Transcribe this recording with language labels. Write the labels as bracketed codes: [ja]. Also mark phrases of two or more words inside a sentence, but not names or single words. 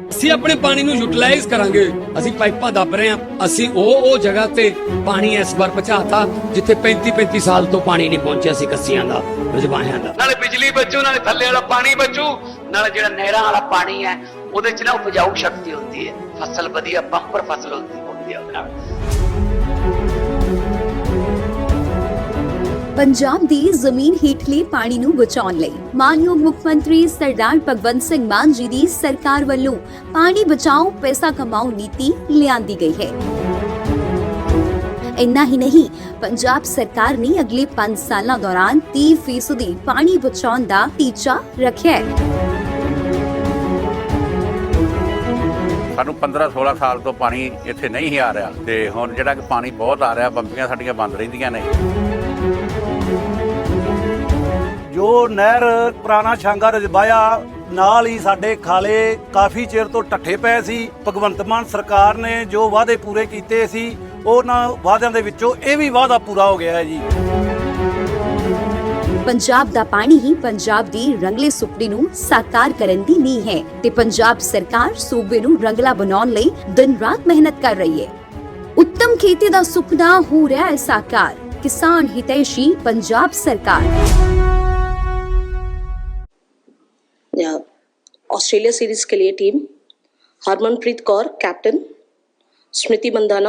[pa] ਆਪਣੇ ਪਾਣੀ ਨੂੰ ਯੂਟੀਲਾਈਜ਼ ਕਰਾਂਗੇ। ਅਸੀਂ ਪਾਈਪਾਂ ਦੱਬ ਰਹੇ ਹਾਂ, ਅਸੀਂ ਉਹ ਜਗ੍ਹਾ ਤੇ ਪਾਣੀ ਇਸ ਵਾਰ ਪਹੁੰਚਾਤਾ ਜਿੱਥੇ 35 ਸਾਲ ਤੋਂ ਪਾਣੀ ਨਹੀਂ ਪਹੁੰਚਿਆ ਸੀ ਕੱਸੀਆਂ ਦਾ, ਰਜਵਾਹਿਆਂ ਦਾ। ਨਾਲੇ ਬਿਜਲੀ ਬਚੂ, ਨਾਲੇ ਥੱਲੇ ਵਾਲਾ ਪਾਣੀ ਬਚੂ, ਨਾਲੇ ਜਿਹੜਾ ਨਹਿਰਾਂ ਵਾਲਾ ਪਾਣੀ ਹੈ ਉਹਦੇ ਚ ਨਾ ਉਪਜਾਊ ਸ਼ਕਤੀ ਹੁੰਦੀ ਹੈ, ਫਸਲ ਵਧੀਆ ਬੰਪਰ ਫਸਲ ਹੁੰਦੀ ਹੈ ਉਹਦੇ ਨਾਲ। ਪੰਜਾਬ ਦੀ ਜ਼ਮੀਨ ਹੇਠਲੇ ਪਾਣੀ ਨੂੰ ਬਚਾਉਣ ਲਈ ਮਾਣਯੋਗ ਮੁੱਖ ਮੰਤਰੀ ਸਰਦਾਰ ਭਗਵੰਤ ਸਿੰਘ ਮਾਨ ਜੀ ਦੀ ਸਰਕਾਰ ਵੱਲੋਂ ਪਾਣੀ ਬਚਾਓ ਪੈਸਾ ਕਮਾਓ ਨੀਤੀ ਲਿਆਂਦੀ ਗਈ ਹੈ। ਇੰਨਾ ਹੀ ਨਹੀਂ, ਪੰਜਾਬ ਸਰਕਾਰ ਨੇ ਅਗਲੇ 5 ਸਾਲਾਂ ਦੌਰਾਨ 30% ਪਾਣੀ ਬਚਾਉਣ ਦਾ ਟੀਚਾ ਰੱਖਿਆ ਹੈ। ਸਾਨੂੰ 15-16 ਸਾਲ ਤੋਂ ਪਾਣੀ ਇੱਥੇ ਨਹੀਂ ਹੀ ਆ ਰਿਹਾ ਤੇ ਹੁਣ ਜਿਹੜਾ ਕਿ ਪਾਣੀ ਬਹੁਤ ਆ ਰਿਹਾ, ਬੰਬੀਆਂ ਸਾਡੀਆਂ ਬੰਦ ਰਹਿੰਦੀਆਂ ਨੇ। ਜੋ ਨਹਿਰ ਪੁਰਾਣਾ ਛਾਂਗਾ ਰਜਬਾਇਆ ਨਾਲ ਹੀ ਸਾਡੇ ਖਾਲੇ ਕਾਫੀ ਚਿਰ ਤੋਂ ਢੱਠੇ ਪਏ ਸੀ। ਭਗਵੰਤ ਮਾਨ ਸਰਕਾਰ ਨੇ ਜੋ ਵਾਅਦੇ ਪੂਰੇ ਕੀਤੇ ਸੀ, ਉਹਨਾਂ ਵਾਅਦਿਆਂ ਦੇ ਵਿੱਚੋਂ ਇਹ ਵੀ ਵਾਅਦਾ ਪੂਰਾ ਹੋ ਗਿਆ ਹੈ ਜੀ। ਪੰਜਾਬ ਦਾ ਪਾਣੀ ਹੀ ਪੰਜਾਬ ਦੀ ਰੰਗਲੇ ਸੁਪਨੇ ਨੂੰ ਸਾਕਾਰ ਕਰਨ ਦੀ ਨੀਂਹ ਹੈ ਤੇ ਪੰਜਾਬ ਸਰਕਾਰ ਸੂਬੇ ਨੂੰ ਰੰਗਲਾ ਬਣਾਉਣ ਲਈ ਦਿਨ ਰਾਤ ਮਿਹਨਤ ਕਰ ਰਹੀ ਹੈ। ਉੱਤਮ ਖੇਤੀ ਦਾ ਸੁਪਨਾ ਹੋ ਰਿਹਾ ਹੈ ਸਾਕਾਰ, ਕਿਸਾਨ ਹਿਤੈਸ਼ੀ ਪੰਜਾਬ ਸਰਕਾਰ। [hi] ऑस्ट्रेलिया सीरीज के लिए टीम: हरमनप्रीत कौर कैप्टन, स्मृति मंदाना